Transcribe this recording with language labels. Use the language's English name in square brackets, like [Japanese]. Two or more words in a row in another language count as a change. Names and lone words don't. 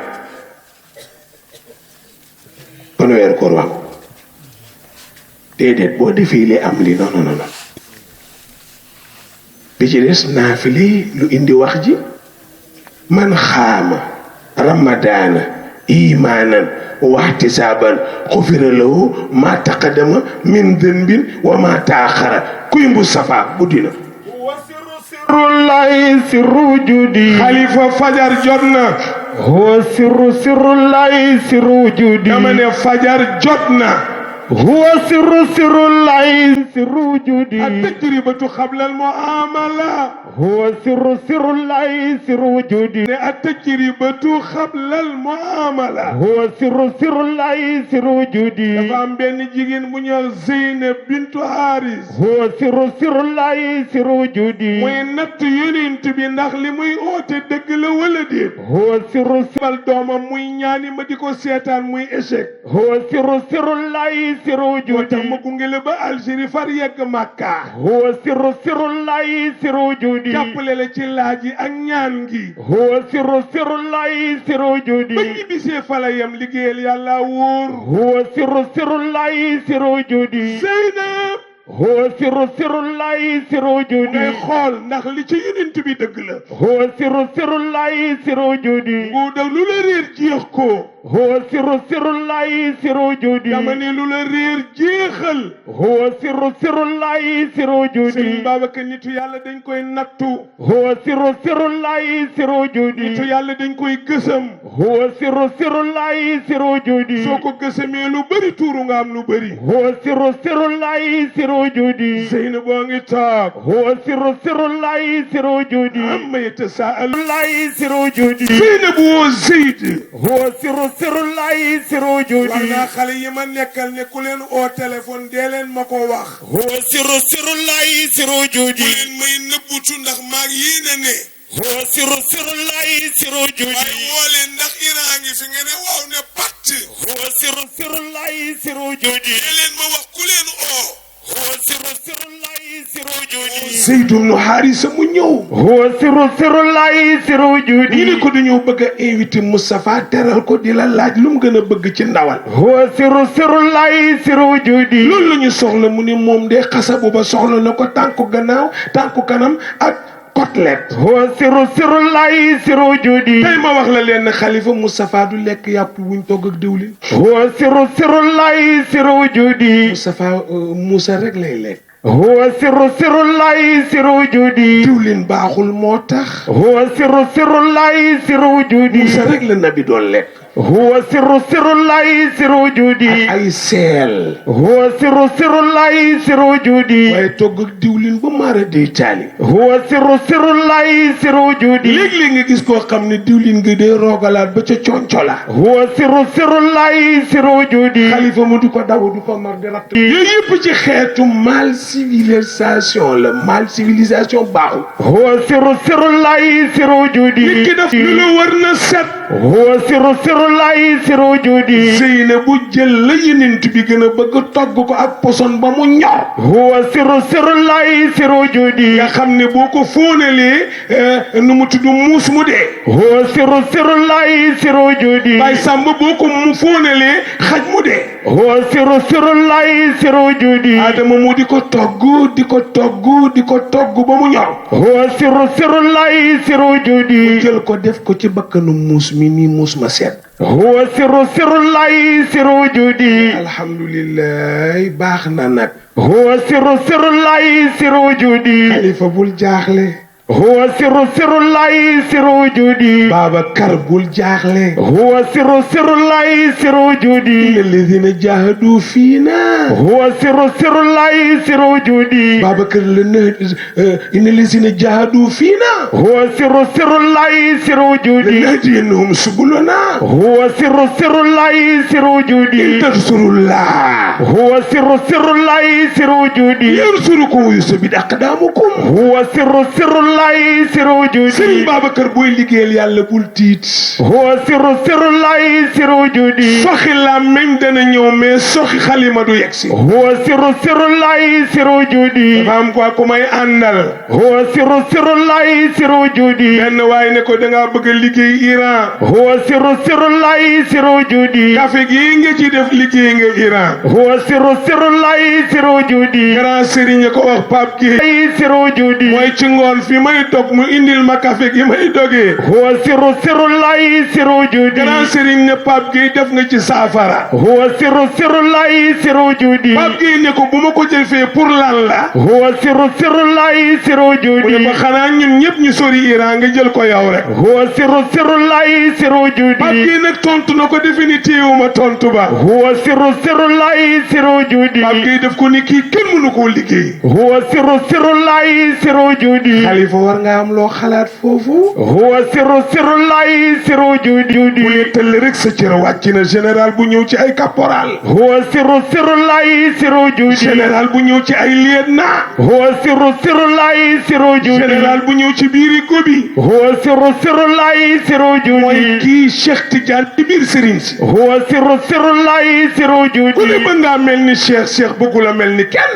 [Wolof] kon weeru koor wax déedéet boo defee lii am lii non bi ci des naafile lu indi wax ji [Arabic] من صام رمضان إيمانا واحتسابا غفر له ما تقدم من ذنب [Wolof] wa ma taaxara kuy mbu safa bu dina [Arabic] سر الله سر وجودي [Wolof] xalifa fajar jot na [Arabic] هو سر الله سر وجودي [Wolof] dama ne fajar jot na [Arabic] هو سر الله سر وجودي التجربة قبل المعاملة هو سر الله سر وجودي التجربة قبل المعاملة هو سر الله سر وجودي [Wolof] dafa am benn jigéen bu ñuy Zeynab bintu Haris [Arabic] هو سر الله سر وجودي [Wolof] mooy natt yonent bi ndax li muy oote dëgg la wala déet [Arabic] هو [Wolof] bal doomam muy ñaani ma di ko seetaan muy échec [Arabic] هو سر الله سر [Wolof] moo tax [Arabic] وجودي [Wolof] ma gunge la ba Algérie far yegg Makka [Arabic] هو سر الله سر وجودي [Wolof] jàppale la ci laaj yi ak ñaan gi [Arabic] هو سر الله سر وجودي [Wolof] ba ñibbisee fa la yem liggéeyal yàlla wóor [Arabic] هو سر الله سر وجودي [Wolof] Zeynab [Arabic] هو سر الله سر وجودي [Wolof] ngay xool ndax li ci yonent bi dëgg la [Arabic] هو سر الله سر وجودي [Wolof] bu daw lu la réer jeex ko [Arabic] هو سر الله سر وجودي [Wolof] dama ne lu la réer jeexal [Arabic] هو سر الله سر وجودي [Wolof] Sëriñ Babacar nitu yàlla dañ koy nattu [Arabic] هو سر الله سر وجودي [Wolof] nitu yàlla dañ koy gësam [Arabic] هو سر الله سر وجودي [Wolof] soo ko gësamee lu bëri tuuru nga am lu bëri [Arabic] هو سر الله سر وجودي [Wolof] Zeynab boo ngi toog [Arabic] هو سر الله سر وجودي أما يتساءلو الله سر وجودي [Wolof] Zeynab woo Zeyd [Arabic] هو سر الله سر [Wolof] wax [Arabic] وجودي [Wolof] naa xale yi ma nekkal ne ku leen oo téléphone dee leen ma ko wax [Arabic] هو سر الله سر [Wolof] bu [Arabic] وجودي [Wolof] leen may nëbbutu ndax maag yéen a ne [Arabic] هو سر الله سر وجودي [Wolof] waaye woo leen ndax Iran ngi fi nga ne waaw ne patt [Arabic] هو سر الله سر وجودي [Wolof] dee leen ma wax ku leen oo [Arabic] هو سر الله سر [Wolof] Seydou nu Haarisa mu ñëw. [Arabic] هو سر الله سر [Wolof] ñu [Arabic] وجودي [Wolof] ne ko dañoo bëgg a invité Moustapha teral ko di la laaj lu mu gën a bëgg ci ndawal. [Arabic] هو سر الله سر وجودي [Wolof] loolu la ñu soxla mu ni moom de xasabu ba soxla na ko tànku gannaaw tànku kanam ak côtelette. [Arabic] هو سر الله سر وجودي [Wolof] tey ma wax la leen xalifa Moustapha du lekk yàpp wuñ togg ak diwlin. [Arabic] هو سر الله سر وجودي [Wolof] Moustapha Moussa rek lay lekk. [Arabic] هو سر الله سر وجودي [Wolof] diwlin baaxul moo tax. [Arabic] هو سر الله سر وجودي [Wolof] Moussa rek la nabi doon lekk. [Arabic] هو سر الله سر وجودي [Wolof] ay seel. [Arabic] هو سر الله سر وجودي [Wolof] waaye togg ak diwlin ba maara day taali. [Arabic] هو سر الله سر وجودي [Wolof] léeg-léeg nga gis koo xam ne diwlin nga dee roogalaat ba ca conco la. [Arabic] هو سر الله سر وجودي [Wolof] xalifa mu du ko daw du ko mar di ratt. yooyu yëpp ci xeetu [French] mal civilisation [Wolof] la [French] mal civilisation [Wolof] baaxul. [Arabic] هو سر الله سر وجودي [Wolof] nit ki def lu la war na set. [Arabic] هو سر الله سر وجودي [Wolof] Zeyna bu jël la yenent bi gën a bëgg togg ko ak poson ba mu ñor. [Arabic] هو سر الله سر وجودي [Wolof] nga xam ne boo ko fóonalee nu mu tudd muus mu dee. [Arabic] هو سر الله سر وجودي [Wolof] Baye Samba boo ko mu fóonalee xaj mu dee. [Arabic] هو سر الله سر وجودي [Wolof] Adama mu di ko togg di ko togg di ko togg ba mu ñor. [Arabic] هو سر الله سر وجودي [Wolof] jël ko def ko ci bakkanu muus mi nii muus ma seet. [Arabic] هو سر الله سر وجودي [Wolof] alhamdulilah baax na nag. [Arabic] هو سر الله سر وجودي [Wolof] xalifa bul jaaxle. [Arabic] هو سر الله سر وجودي [Wolof] Babacar bul jaaxle. [Arabic] هو سر الله سر وجودي إن الذين جاهدوا فينا. هو سر الله سر وجودي Babacar la ne إن الذين جاهدوا فينا. هو سر الله سر وجودي لنهدينهم سبلنا. هو سر الله سر وجودي إن تنصروا الله هو سر الله سر وجودي ينصركم ويثبت أقدامكم. هو سر الله سر وجودي [Wolof] Serigne Babacar booy liggéeyal yàlla bul tiit. [Arabic] هو سر الله سر وجودي [Wolof] soxi làmmeñ dana ñëw mais soxi xalima du yegsi. [Arabic] هو سر الله سر وجودي [Wolof] dafa am quoi ku may àndal. [Arabic] هو سر الله سر وجودي [Wolof] benn waaye ne ko da ngaa bëgg a liggéey Iran. [Arabic] هو سر الله سر وجودي [Wolof] café gii nga ci def liggéey nga Iran. [Arabic] هو سر الله سر وجودي [Wolof] grand Serigne ko wax Pape Gueye. [Arabic] سر وجودي [Wolof] mooy ci ngoon fi may dog mu indil ma café gi may dogee. [Arabic] هو سر الله سر وجودي [Wolof] grand Serigne ne Pape Gueye def nga ci saafara. [Arabic] هو سر الله سر وجودي [Wolof] Pape Gueye ne ko bu ma ko jëfee pour lan la. [Arabic] هو سر الله سر [Wolof] mu ne [Arabic] وجودي [Wolof] ko xanaa ñun ñëpp ñu sori Iran nga jël ko yow rek. [Arabic] هو سر الله سر [Wolof] Pape [Arabic] وجودي [Wolof] Gueye nag tontu na ko définitivement ma tontu ba. [Arabic] هو سر الله سر وجودي [Wolof] Pape Gueye def ko ni kii kenn mënu koo liggéey. [Arabic] هو سر الله سر وجودي [Wolof] xalifa war nga am loo xalaat foofu. [Arabic] هو سر الله سر وجودي [Wolof] bu ne tëll rek sa cër wàcc na général bu ñëw ci ay caporal. [Arabic] هو سر الله سر وجودي [Wolof] général bu ñëw ci ay lieutenant. [Arabic] هو سر الله سر وجودي [Wolof] général bu ñëw ci biiri gobi. [Arabic] هو سر الله سر [Wolof] mooy [Arabic] وجودي [Wolof] kii Cheikh Tidiane ci biir Serigne si. [Arabic] هو سر الله سر [Wolof] ku ne [Arabic] وجودي [Wolof] mën ngaa mel ni Cheikh bëggul a mel ni kenn.